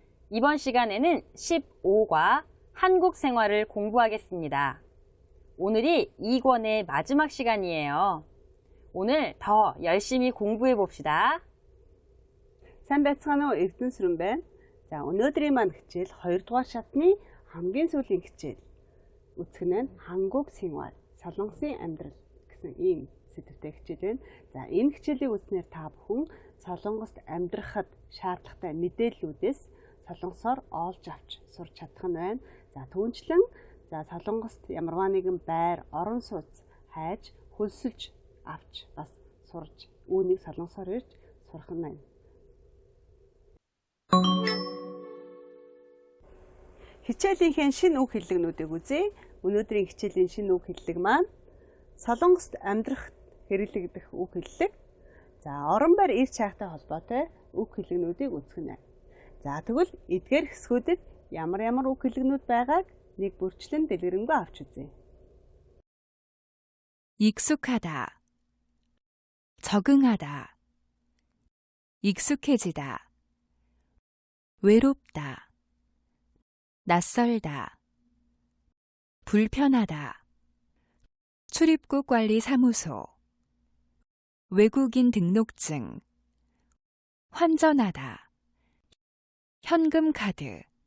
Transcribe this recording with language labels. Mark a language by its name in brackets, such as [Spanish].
[Korean] 이번 시간에는 15과 한국 생활을 공부하겠습니다. 오늘이 2권의 마지막 시간이에요. 오늘 더 열심히 공부해 봅시다. [Mongolian] Сайн байцгаана уу Эрдэнэ сүрэн байна. За өнөөдрийн маань хичээл 2 дугаар шатны хамгийн сүүлийн хичээл. Үзэх нь 한국 생활, солонгосын амьдрал гэсэн ийм сэдвтэй хичээл байна. За энэ хичээлийг үзснээр та бүхэн солонгост амьдрахад шаардлагатай мэдээллүүдээс солонгосоор олж авч сурч чадах нь байна. За түүнчлэн солонгост ямарваа нэгэн байр, орон сууц хайж, хөлсөлж авч бас сурж үүнийг солонгосоор ирж сурах нь байна. Хичээлийнхээ шинэ үг хэллэгнүүдийг үзье. Өнөөдрийн хичээлийн шинэ үг хэллэг маань солонгост амьдрах хэрэглэгдэх үг хэллэг. За орон байр ирж хайхтай холбоотой үг хэллэгнүүдийг үзэх нь. За тэгвэл эдгээр хэсгүүдэд ямар үг хэллэгнүүд байгааг нэг бүрчлэн дэлгэрэнгүй авч үзье. [Korean] 익숙하다, 적응하다, 익숙해지다, 외롭다, 낯설다, 불편하다, 출입국 관리 사무소, 외국인 등록증, 환전하다, 현금카드,